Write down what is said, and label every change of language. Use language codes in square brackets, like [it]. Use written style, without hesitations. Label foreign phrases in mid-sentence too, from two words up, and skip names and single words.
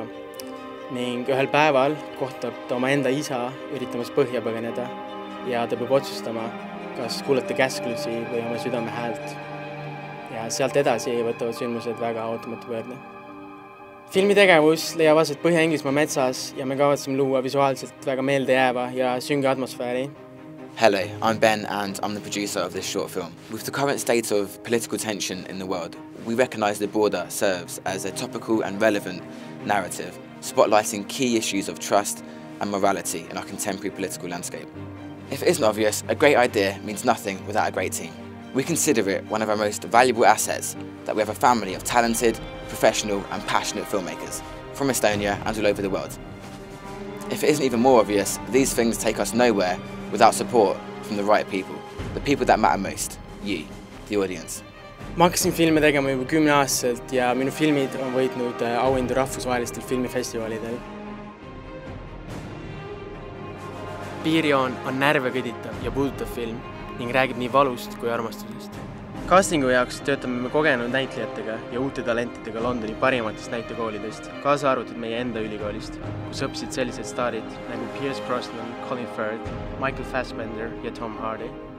[et] Ning ühel päeval kohtab ta oma enda isa üritamas põhja põgeneda ja ta peab otsustama, kas kuulata käsklusi või oma südame häält. Ja sealt edasi võtavad sündmused väga ootamatu pöörde. Filmi tegevus leiab aset Põhja-Inglismaa metsas ja me kavatseme luua visuaalselt väga meeldejääva ja sünge atmosfääri. [en] Hello, I'm Ben and I'm the producer of this short film. With the current state of political tension in the world, we recognise The Border serves as a topical and relevant narrative, spotlighting key issues of trust and morality in our contemporary political landscape. If it isn't obvious, a great idea means nothing without a great team. We consider it one of our most valuable assets that we have a family of talented, professional and passionate filmmakers from Estonia and all over the world. If it isn't even more obvious, these things take us nowhere without support from the right people, the people that matter most, you, the audience. [et] Ma hakkasin filme tegema juba 10-aastaselt ja minu filmid on võitnud auhindu rahvusvahelistel filmifestivalidel. Piirijoon on närve kõditav ja puudutav film ning räägib nii valust kui armastusest. Castingu jaoks töötame me kogenud näitlejatega ja uute talentidega Londoni parimatest näitekoolidest, kaasa arvatud meie enda ülikoolist, kus õppisid sellised staarid nagu Pierce Brosnan, Colin Firth, Michael Fassbender ja Tom Hardy.